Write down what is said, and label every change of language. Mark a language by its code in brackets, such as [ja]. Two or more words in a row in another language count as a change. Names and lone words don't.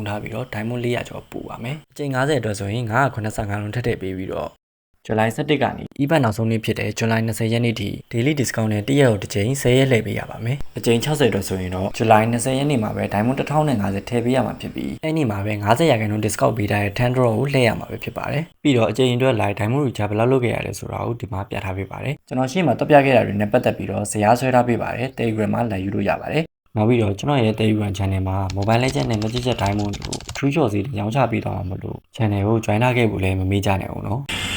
[my] ထားပြီးတော့ Diamond 400ကျော်ပို့ပါမယ်။အကြိမ်50အတွက်ဆိုရင်985လုံးထည့်ပေးပြီးတော့ဇူလိုင်17ကနေ event နောက်ဆုံးနေ့ဖြစ်တဲ့ဇူလိုင်20ရက်နေ့ထိ daily discount နဲ့1ရက်ကိုတစ်ချိန်10ရက်လှည့်ပေးရပါမယ်။အချိန်60အတွက်ဆိုရင်တော့ဇူလိုင်20ရက်နေ့မှာပဲ Diamond 1050ထည့်ပေးရမှာဖြစ်ပြီးအဲ့ဒီမှာပဲ50% discount ပေးထားတဲ့10 draw ကိုလှည့်ရမှာပဲဖြစ်ပါတယ်။ပြီးတော့အချိန်အတွက် [en] live Diamond recharge [my] ဘယ်လောက်လုပ်ခဲ့ရလဲဆိုတာကိုဒီမှာပြထားပေးပါတယ်။ကျွန်တော်ရှေ့မှာတက်ပြခဲ့တာတွေနဲ့ပတ်သက်ပြီးတော့ဇာတ်ဆွဲထားပေးပါတယ်။ Telegram မှာလာယူလို့ရပါတယ်။နောက်ပြီးတော့ကျွန်တော်ရဲ့ Telegram channel မှာ Mobile Legends နဲ့ Magic Diamond တို့ True Shot စီရောင်းချပေးသွားမှာမလို့ channel ကို join လာခဲ့ဖို့လည်းမမေ့ကြနဲ့ဦးနော်။